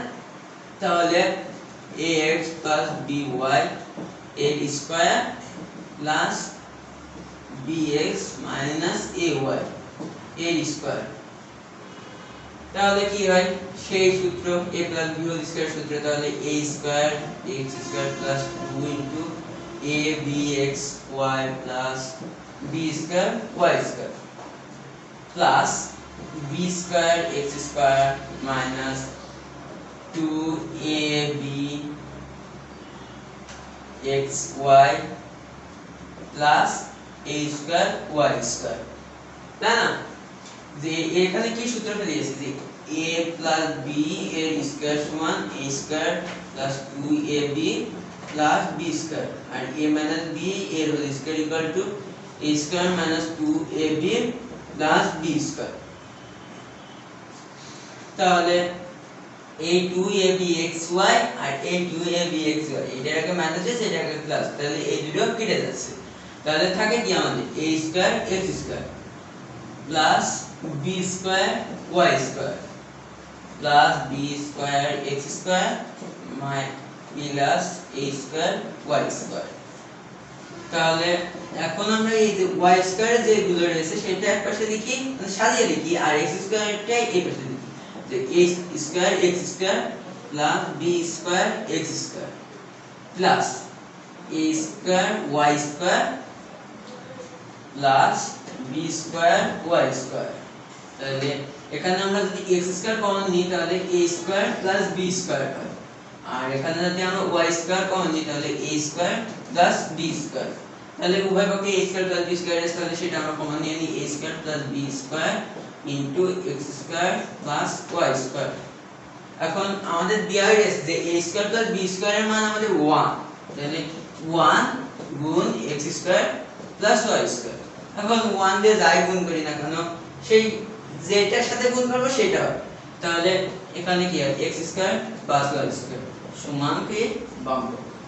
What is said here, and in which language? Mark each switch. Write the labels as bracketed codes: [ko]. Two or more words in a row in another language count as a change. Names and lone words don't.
[bn] তাহলে ax + by এর স্কয়ার প্লাস bx - ay এর স্কয়ার। তাহলে কি হয় সেই সূত্র a + b [en] whole square [bn] সূত্র। [en] তাহলে a² x² + 2 abxy plus b² y² plus b² x² minus 2abxy plus a² y², [bn] তাই না? যে এখানে কি সূত্র ফেলেছি যে a + b এর স্কয়ার সমান [en] a² plus 2ab plus b² [bn] আর a - b এর [en] whole square equal to a² minus 2ab plus b². [bn] তাহলে a 2abxy আর a 2abxy এটাকে মাইনাস আছে এটাকে প্লাস, তাহলে এই দুটো কেটে যাচ্ছে। তাহলে থাকে কি আমাদের [en] a² x² plus b² y² plus b² x² minus a² y²। [bn] তাহলে এখন আমরা এই যে y² যেগুলো রয়েছে সেটা একপাশে লিখি, মানে সাজিয়ে লিখি, আর x² টাই এই পাশে লিখি। [en] যে a² x² plus b² x² plus a² y² plus b² y²। [bn] তাহলে এখানে আমরা যদি x² কমন নিই তাহলে [en] a² plus b² [bn] হয়, আর এখানে যদি আমরা y² কমন নিই তাহলে [en] a² plus b²। [bn] তাহলে উভয় পক্ষে [en] a² plus b² [bn] আছে, তাহলে সেটা আমরা কমন নিয়ে নিই [en] a² plus b² into x² plus y²। [bn] এখন আমাদের দেওয়া হয়েছে যে [en] a² plus b² [bn] এর মান আমাদের 1, তাহলে 1 গুণ [en] x² plus y²। [bn] এখন 1 দিয়ে যাই গুণ করি না কেন সেই যেটার সাথে গুণ করব সেটা হবে। তাহলে এখানে কি হয় [en] x² plus y² [bn] সমান কি বাম পক্ষ।